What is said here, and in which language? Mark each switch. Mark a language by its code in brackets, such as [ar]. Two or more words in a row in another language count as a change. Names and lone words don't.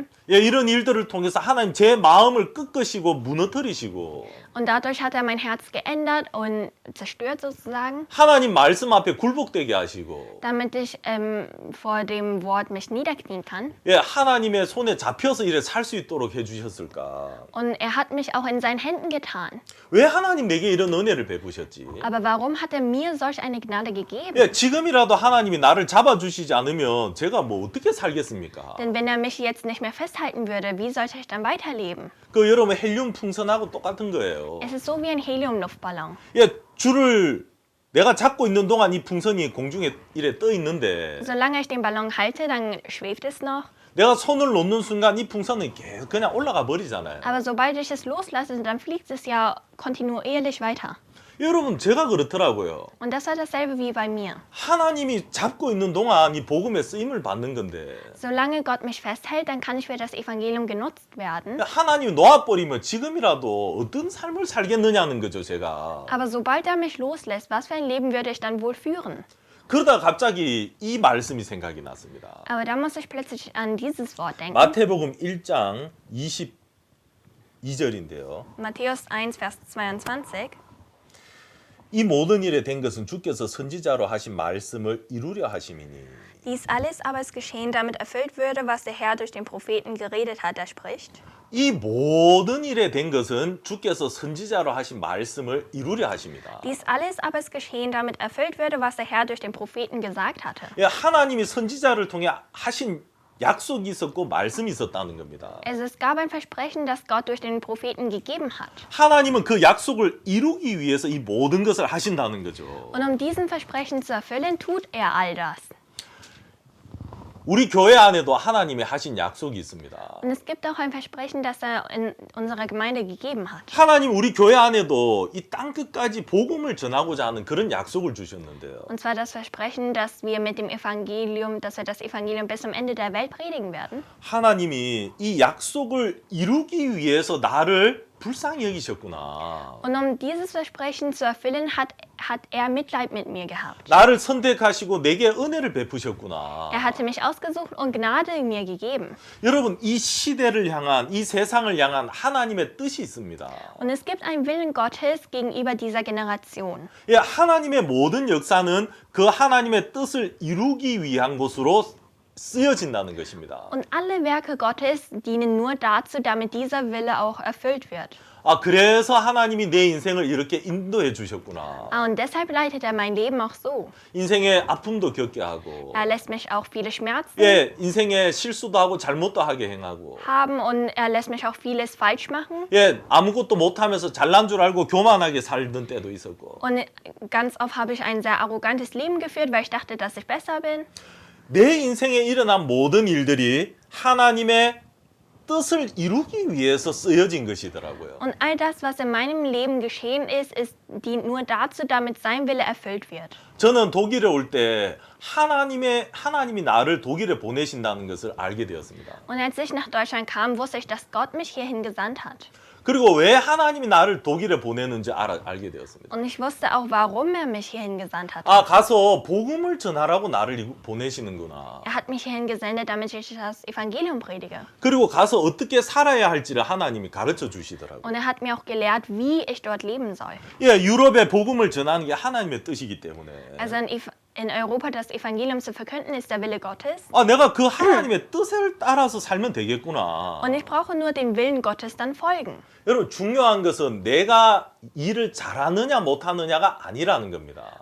[ko] 예, 이런 일들을 통해서 하나님 제 마음을 꺾으시고 무너뜨리시고 [de] Und dadurch hat er mein Herz geändert und zerstört sozusagen, [ko] 하나님 말씀 앞에 굴복되게 하시고 [de] damit ich vor dem Wort mich niederknien kann. [ko] 예, 하나님의 손에 잡혀서 이래 살 수 있도록 해주셨을까? [de] Und er hat mich auch in seinen Händen getan. [ko] 왜 하나님 내게 이런 은혜를 베푸셨지? [de] Aber warum hat er mir solch eine Gnade gegeben? [ko] 예, 지금이라도 하나님이 나를 잡아주시지 않으면 제가 뭐 어떻게 살겠습니까? [de] Denn wenn er mich jetzt nicht mehr festhalten würde, wie sollte ich dann weiterleben? [ko] 그 여러분 헬륨 풍선하고 똑같은 거예요. [de] Es ist so wie ein Heliumluftballon. [ko] 예, 줄을 내가 잡고 있는 동안 이 풍선이 공중에 이래 떠 있는데 [de] Solange ich den Ballon halte, dann schwebt es noch. [ko] 내가 손을 놓는 순간 이 풍선은 계속 그냥 올라가 버리잖아요. [de] Aber sobald ich es loslasse, dann fliegt es ja kontinuierlich weiter. [ko] 여러분 제가 그렇더라고요. [de] Und das war dasselbe wie bei mir. [ko] 하나님이 잡고 있는 동안 이 복음의 쓰임을 받는 건데 [de] Solange Gott mich festhält, dann kann ich für das Evangelium genutzt werden. [ko] 하나님이 놓아버리면 지금이라도 어떤 삶을 살겠느냐는 거죠, 제가. [de] Aber sobald er mich loslässt, was für ein Leben würde ich dann wohl führen? [ko] 그러다 갑자기 이 말씀이 생각이 났습니다. [de] Aber da muss ich plötzlich an dieses Wort denken. [ko] 마태복음 1장 22절인데요. [de] Matthäus 1, Vers 22. [ko] 이 모든 일에 된 것은 주께서 선지자로 하신 말씀을 이루려 하심이니 [de] Dies alles aber ist geschehen, damit erfüllt würde, was der Herr durch den Propheten geredet hat, der spricht. [ko] 이 모든 일에 된 것은 주께서 선지자로 하신 말씀을 이루려 하십니다. [de] Dies alles aber ist geschehen, damit erfüllt würde, was der Herr durch den Propheten gesagt hatte. [ko] 예, 하나님이 선지자를 통해 하신 약속이 있었고 말씀이 있었다는 겁니다. [de] Also es gab ein Versprechen, das Gott durch den Propheten gegeben hat. [ko] 하나님은 그 약속을 이루기 위해서 이 모든 것을 하신다는 거죠. [de] Und um diesen Versprechen zu erfüllen, tut er all das. [ko] 우리 교회 안에도 하나님이 하신 약속이 있습니다. [de] Und es gibt auch ein Versprechen, das er in unserer Gemeinde gegeben hat. [ko] 하나님 우리 교회 안에도 이 땅 끝까지 복음을 전하고자 하는 그런 약속을 주셨는데요. [de] Und zwar das Versprechen, dass wir mit dem Evangelium, dass wir das Evangelium bis zum Ende der Welt predigen werden. [ko] 하나님이 이 약속을 이루기 위해서 나를 불쌍히 여기셨구나. [de] Und um dieses Versprechen zu erfüllen, hat er Mitleid mit mir gehabt. [ko] 나를 선택하시고 내게 은혜를 베푸셨구나. [de] Er hatte mich ausgesucht und Gnade mir gegeben. [ko] 여러분 이 시대를 향한 이 세상을 향한 하나님의 뜻이 있습니다. [de] Und es gibt einen Willen Gottes gegenüber dieser Generation. [ko] 예, 하나님의 모든 역사는 그 하나님의 뜻을 이루기 위한 것으로 쓰여진다는 것입니다. [de] Und alle Werke Gottes dienen nur dazu, damit dieser Wille auch erfüllt wird. [ko] 아, 그래서 하나님이 내 인생을 이렇게 인도해 주셨구나. [de] Und deshalb leitet er mein Leben auch so. [ko] 인생의 아픔도 겪게 하고, [de] Er lässt mich auch viele Schmerzen [ko] 예, 인생의 실수도 하고 잘못도 하게 행하고, [de] haben und er lässt mich auch vieles falsch machen. [ko] 예, 아무것도 못하면서 잘난 줄 알고 교만하게 살던 때도 있었고, [de] Und ganz oft habe ich ein sehr arrogantes Leben geführt, weil ich dachte, dass ich besser bin. [ko] 내 인생에 일어난 모든 일들이 하나님의 뜻을 이루기 위해서 쓰여진 것이더라고요. [de] Und all das, was in meinem Leben geschehen ist, dient nur dazu, damit sein Wille erfüllt wird. [ko] 저는 독일에 올 때 하나님이 나를 독일에 보내신다는 것을 알게 되었습니다. [de] Und als ich nach Deutschland kam, wusste ich, dass Gott mich hierhin gesandt hat. [ko] 그리고 왜 하나님이 나를 독일에 보내는지 알게 되었습니다. [de] Und ich wusste auch, warum er mich hierhin gesandt hat. [ko] 아, 가서 복음을 전하라고 나를 보내시는구나. [de] Er hat mich hierhin gesendet, damit ich das Evangelium predige. [ko] 그리고 가서 어떻게 살아야 할지를 하나님이 가르쳐 주시더라고요. [de] Und er hat mir auch gelehrt, wie ich dort leben soll. [ko] 예, 유럽에 복음을 전하는 게 하나님의 뜻이기 때문에. [de] Also in Europa das Evangelium zu verkünden, ist der Wille Gottes. [ko] 아, 내가 그 하나님의 뜻을 따라서 살면 되겠구나. [de] Und ich brauche nur dem Willen Gottes dann folgen. [ko] 여러분 중요한 것은 내가 일을 잘하느냐 못하느냐가 아니라는 겁니다.